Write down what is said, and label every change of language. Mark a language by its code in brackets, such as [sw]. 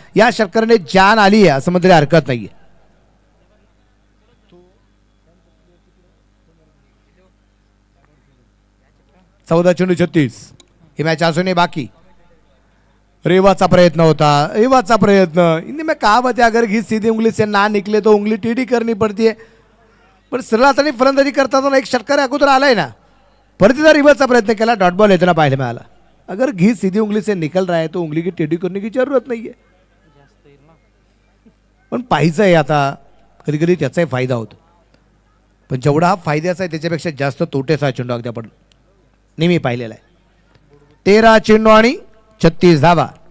[mr] या षटकाराने जान आली आहे असं म्हटलं हरकत नाहीये. चौदा चेंडू 36 ही मॅच असूनही बाकी. रेवाचा प्रयत्न होता, रेवाचा प्रयत्न. [hi] हिंदी में कहावत है, अगर घी सीधी उंगली से ना निकले तो उंगली टेढ़ी करनी पड़ती है. [mr] पण सरळ हाताने फलंदाजी करताना एक षटकार अगोदर आलाय ना, परत एकदा रिव्हर्सचा प्रयत्न केला, डॉट बॉल येताना पाहायला मिळाला. [hi] अगर घी सीधी उंगली से निकल रहा है तो उंगली की टेढ़ी करने की जरूरत नहीं है. [mr] पण पाहायचं आहे आता, कधी कधी त्याचाही फायदा होतो. पण जेवढा हा फायद्याचा आहे त्याच्यापेक्षा जास्त तोट्याचा हा चेंडू अगदी आपण नेहमी पाहिलेला आहे. 13 चेंडू आणि 36 धावा.